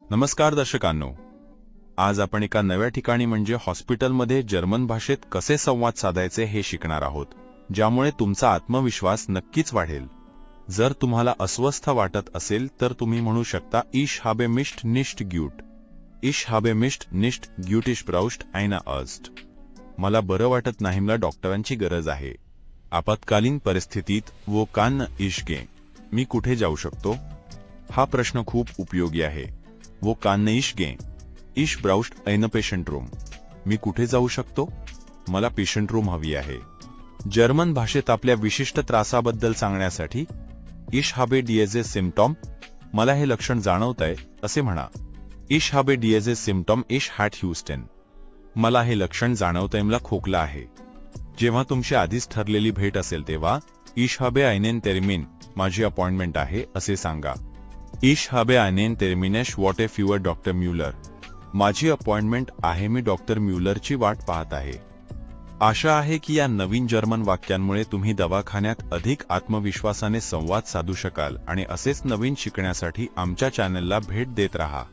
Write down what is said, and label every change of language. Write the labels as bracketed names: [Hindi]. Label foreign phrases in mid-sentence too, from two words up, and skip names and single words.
[Marathi] नमस्कार दर्शकांनो, आज आपण एका नव्या ठिकाणी म्हणजे हॉस्पिटलमध्ये जर्मन भाषेत कसे संवाद साधायचे हे शिकणार आहोत, ज्यामुळे तुमचा आत्मविश्वास नक्कीच वाढेल। जर तुम्हाला अस्वस्थ वाटत असेल तर तुम्ही म्हणू शकता [German] Ich habe mich nicht gut. Ich habe mich nicht gut, ich brauche einen Arzt. [Marathi] मला बरं वाटत नाही, मला डॉक्टरांची गरज आहे। आपत्कालीन परिस्थितीत [German] Wo kann ich gehen? [Marathi] मी कुठे जाऊ शकतो? हा प्रश्न खूप उपयोगी आहे। [German] Wo kann ich gehen? Ich brauche einen Patientraum. [Marathi] मी कुठे जाऊ शकतो? मला पेशंट रूम हवी आहे। जर्मन भाषेत आपल्या विशिष्ट त्रासाबद्दल सांगण्यासाठी [German] Ich habe diese Symptom, [Marathi] मला हे लक्षण जाणवतंय असे म्हणा। [German] Ich habe diese Symptom, ich hatte Husten. [Marathi] मला हे लक्षण जाणवतंय, मला खोकला आहे। जेव्हा तुमची आधीच ठरलेली भेट असेल तेव्हा [German] Ich habe einen Termin, [Marathi] माझी अपॉइंटमेंट आहे असे सांगा। [German] Ich habe einen Termin, ich warte für Dr. Müller. [Marathi] माझी अपॉइंटमेंट आहे, मी डॉक्टर म्युलरची वाट पाहत आहे। आशा आहे की या नवीन जर्मन वाक्यांमुळे तुम्ही दवाखान्यात अधिक आत्मविश्वासाने संवाद साधू शकाल आणि असेच नवीन शिकण्यासाठी आमच्या चॅनलला भेट देत राहा।